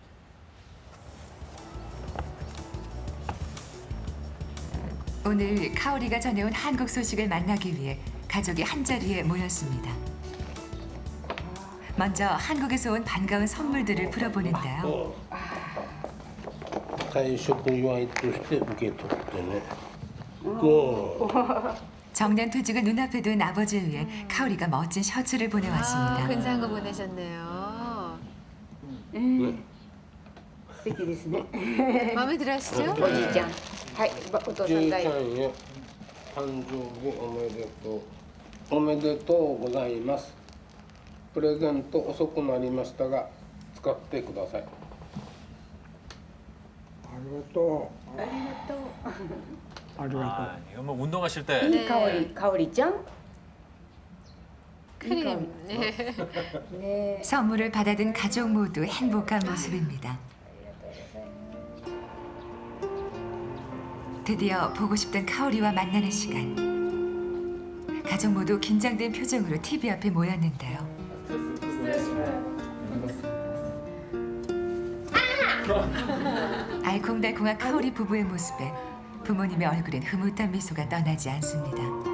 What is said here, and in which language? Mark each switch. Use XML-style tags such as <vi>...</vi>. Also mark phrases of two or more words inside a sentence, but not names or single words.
<ko>오늘 카오리가 전해온 한국 소식을 만나기 위해 가족이 한자리에 모였습니다. 먼저 한국에서 온 반가운 선물들을 풀어보는데요.</ko> <ja>退職祝いとして受け取ってね。</ja> <ko>정년퇴직을 눈앞에 둔 아버지를 위해 카오리가 멋진 셔츠를 보내왔습니다. 근사한 거 보내셨네요.</ko> <ja>素敵ですね。</ja> <ko>마음에 들으시죠?</ko> <ja>おじいちゃん。はい、お父さんだよ。じいちゃんへ誕生日おめでとう。おめでとうございます。プレゼント遅くなりましたが使ってください。ありがとう。ありがとう。</ja> <ko>아, 이거 뭐 운동하실 때</ko> <ja>いい香り、香りちゃん。</ja> <ko>크림. 네. 선물을 받아든 가족 모두 행복한 모습입니다. 드디어 보고 싶던 카오리와 만나는 시간. 가족 모두 긴장된 표정으로 TV 앞에 모였는데요. 알콩달콩한 카오리 부부의 모습에 부모님의 얼굴엔 흐뭇한 미소가 떠나지 않습니다.</ko>